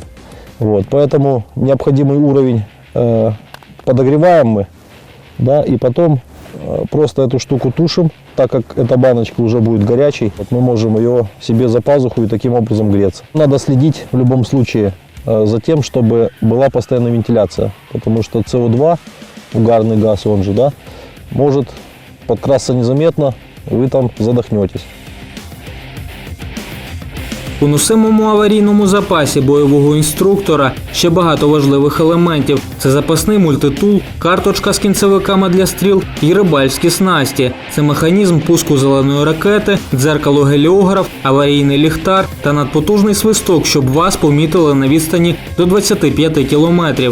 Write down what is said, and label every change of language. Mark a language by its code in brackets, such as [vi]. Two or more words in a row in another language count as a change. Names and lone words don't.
[ru] Вот, поэтому необходимый уровень подогреваем мы, да, и потом просто эту штуку тушим, так как эта баночка уже будет горячей, вот мы можем ее себе за пазуху и таким образом греться. Надо следить в любом случае за тем, чтобы была постоянная вентиляция, потому что СО2, угарный газ, он же, да, может подкрасться незаметно, и вы там задохнетесь. [uk] У носимому аварійному запасі бойового інструктора ще багато важливих елементів. Це запасний мультитул, карточка з кінцевиками для стріл і рибальські снасті. Це механізм пуску зеленої ракети, дзеркало-геліограф, аварійний ліхтар та надпотужний свисток, щоб вас помітили на відстані до 25 кілометрів.